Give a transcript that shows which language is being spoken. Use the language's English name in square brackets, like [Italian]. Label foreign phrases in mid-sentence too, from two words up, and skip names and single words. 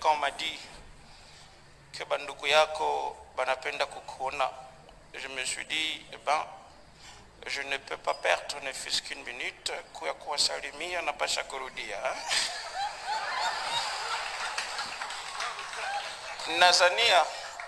[French] quand on m'a dit que [Swahili] banduku yako banapenda kukuona, [French] je me suis dit, eh ben, je ne peux pas perdre ne fût-ce qu'une minute [Swahili] kuya kuwasalimia na pasha kurudia. Nazania